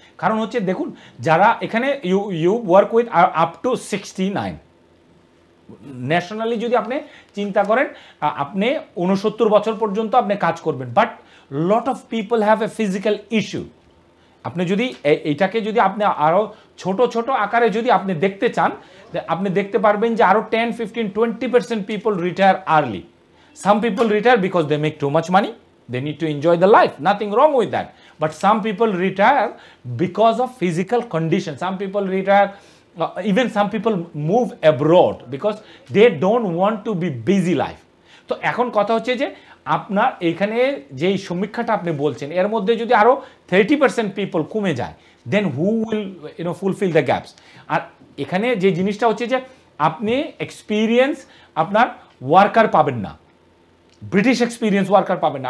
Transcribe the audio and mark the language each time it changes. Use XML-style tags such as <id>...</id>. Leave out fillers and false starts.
<bn>কারণ হচ্ছে দেখুন যারা এখানে you work with up to 69, nationally যদি আপনি চিন্তা করেন আপনি 69 বছর পর্যন্ত আপনি কাজ করবেন,</bn> <en>But lot of people have a physical issue.</en> <bn>আপনি যদি এইটাকে যদি আপনি আরও ছোট ছোট আকারে যদি আপনি দেখতে চান, আপনি দেখতে পারবেন যে আরও 10, 15, 20%</bn> <en>People retire early. Some people retire because they make too much money, they need to enjoy the life, nothing wrong with that, but some people retire because of physical condition. Some people retire, even some people move abroad because they don't want to be busy life.</en> <bn>তো এখন কথা হচ্ছে যে আপনার এখানে যেই সমীক্ষাটা আপনি বলছেন এর মধ্যে যদি আরো 30% পিপল কমে যায়,</bn> <en>Then who will fulfil the gaps.</en> <bn>আর এখানে যে জিনিসটা হচ্ছে যে আপনি এক্সপিরিয়েন্স আপনার ওয়ার্কার পাবেন না, ব্রিটিশ এক্সপিরিয়েন্স ওয়ার্কার পাবেন না।</bn>